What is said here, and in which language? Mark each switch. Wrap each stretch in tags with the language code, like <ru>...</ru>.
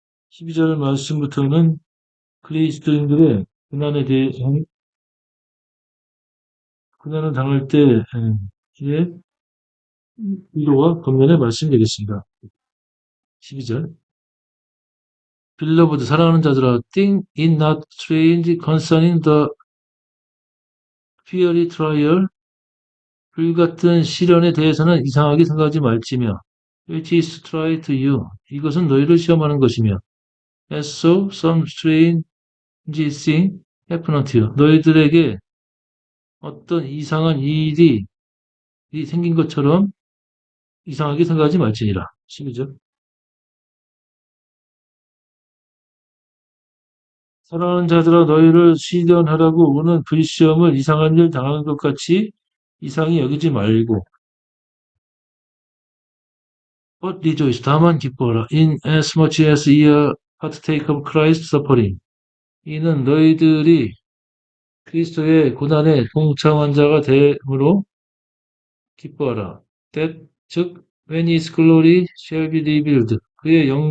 <ko>12절 말씀부터는 그리스도인들의 고난에 대한 고난을 당할 때의 위로와 격려의 말씀이 되겠습니다. 12절.</ko> <en>Beloved,</en> <ko>사랑하는 자들아,</ko> <en>think it not strange concerning the fiery trial,</en> <ko>불같은 시련에 대해서는 이상하게 생각하지 말지며,</ko> <en>which is tried to you,</en> <ko>이것은 너희를 시험하는 것이며,</ko> <en>as so some strange thing happen to you,</en> <ko>너희들에게 어떤 이상한 일이 생긴 것처럼 이상하게 생각하지 말지니라.</ko> <en>12절.</en> <ko>사랑하는 자들아 너희를 시련하라고 오는 불시험을 이상한 일 당하는 것 같이 이상히 여기지 말고</ko> <en>but rejoice</en> <ko>다만 기뻐하라</ko> <en>in as much as ye are partakers of Christ's suffering</en> <ko>이는 너희들이 그리스도의 고난에 동참한 자가 됨으로 기뻐하라</ko> <en>that</en> <ko>즉</ko> <en>when his glory shall be revealed</en> <ko>그분의</ko>